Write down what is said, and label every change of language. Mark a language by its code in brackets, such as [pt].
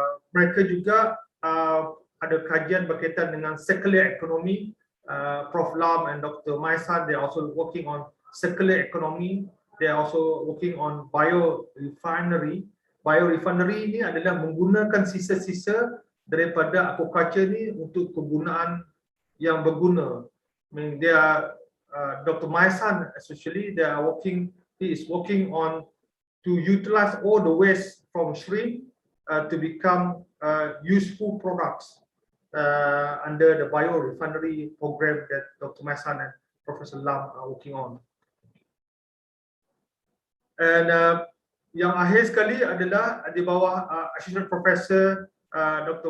[ms] Mereka juga ada kajian berkaitan dengan circular economy. [en] Prof. Lam and Dr. Maisan, they are also working on circular economy. They are also working on biorefinery. [ms] Biorefinery ini adalah menggunakan sisa-sisa daripada aquaculture ni untuk kegunaan yang berguna. [en] I mean, they are Dr. Maisan especially, he is working on to utilize all the waste from shrimp to become useful products under the biorefinery program that Dr. Maisan and Professor Lam are working on. [ms] And yang akhir sekali adalah di bawah Associate Professor Dr.